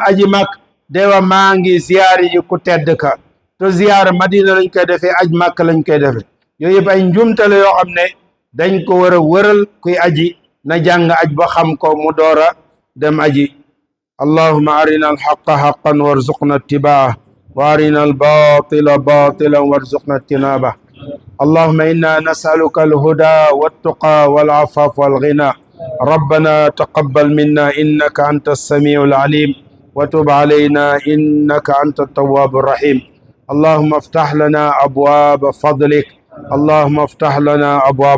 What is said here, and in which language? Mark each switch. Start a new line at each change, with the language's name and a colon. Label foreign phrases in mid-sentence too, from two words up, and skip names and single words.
Wolof: aji mag dewa maa ngi ziyaar yi ku tedd ka te ziyaar madina lañ koy defee aj màkk lañ koy defee yooyu yëpp ay njumte la yoo xam ne dañ ko war a wëral kuy aji na jàng aj ba xam ko mu doora dem aji
Arabic: اللهم أرنا الحق حقا وارزقنا اتباع و أرنا الباطل باطلا وارزقنا اجتناب اللهم إنا نسألك الهدى والتقى والعفاف والغنى ربنا تقبل منا إنك أنت السميع العليم وتب علينا إنك أنت التواب الرحيم اللهم افتح لنا أبواب فضلك اللهم افتح لنا أبواب